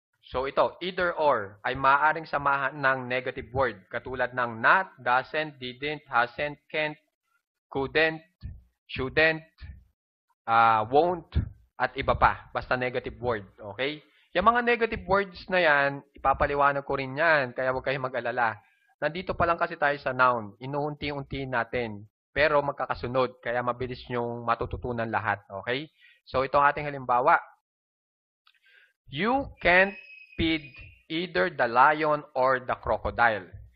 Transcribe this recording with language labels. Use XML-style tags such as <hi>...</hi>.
<tl>So ito, either or, ay maaaring samahan ng negative word, katulad ng not, doesn't, didn't, hasn't, can't, couldn't, shouldn't, won't, at iba pa. Basta negative word. Okay? Yung mga negative words na yan, ipapaliwanag ko rin yan, kaya huwag kayong mag-alala. Nandito pa lang kasi tayo sa noun. Inuunti-unti natin. Pero magkakasunod, kaya mabilis nyong matututunan lahat. Okay? So, ito ang ating halimbawa.</tl> <en>You can't feed either the lion or the crocodile.</en>